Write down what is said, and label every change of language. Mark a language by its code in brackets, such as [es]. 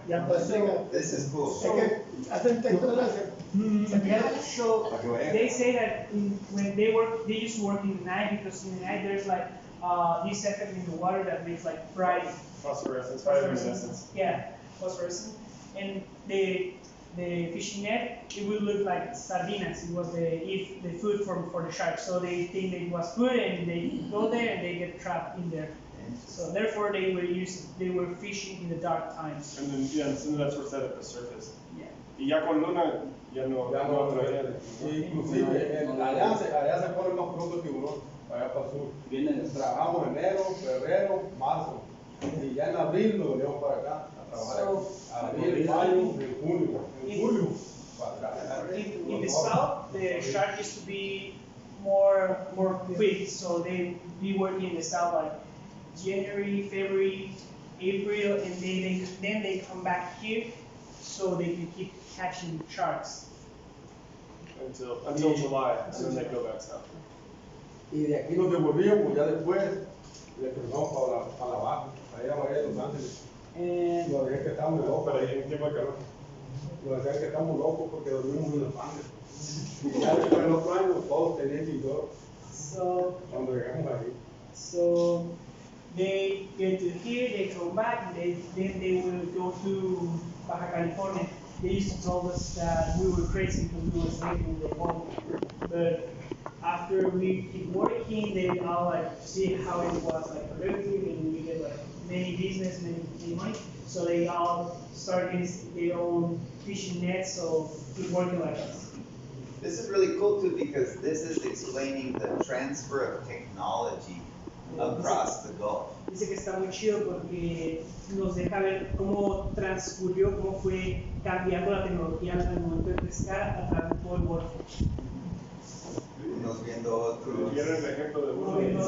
[es] Ya pues, es que hacen texturas [en] So they say that when they used to work in the night because in the night there's like this effect in the water that makes like bright Phosphorescence, bioluminescence. Yeah, phosphorescence. And the fishing net, it would look like sardinas. It was the food for the sharks. So they think that it was food and they go there and they get trapped in there. So therefore they were fishing in the dark times. And then, yeah, and then that's where set at the surface. Yeah. [es] Y ya con luna, ya no traía. Inclusive, allá se ponen más pronto el tiburón, allá para el sur. Trabajamos enero, febrero, marzo. Y ya en abril nos venimos para acá a trabajar. Abril, mayo, junio. En julio, para acá. [en] In the south, the shark used to be more quick, so they be working in the south like January, February, April, and then they come back here, so they can keep catching sharks. Until July, and then they go back south. [es] Y de aquí nos devolvíamos ya después, le cruzamos para abajo, allá a Los Ángeles. [en] And [es] Nos decían que estábamos locos, Pero ahí en tiempo de calor. nos decían que estamos locos porque dormimos en los Ángeles. Y ya después del otro año todos tenían tiburón cuando llegamos ahí. [en] so they get to here, they come back, and then they will go to Baja California. They used to tell us that we were crazy because we were sleeping in the home. But after we keep working, they all like see how it was like productive, and we get like many business, many money. So they all start getting their own fishing nets, so keep working like us. This is really cool too because this is explaining the transfer of technology across the Gulf. [es] Dice que está muy chido porque nos deja ver cómo transcurrió, cómo fue cambiando la tecnología al momento de pescar a través de todo el Golfo. Unos viendo otros. ¿Quieren el ejemplo de uno?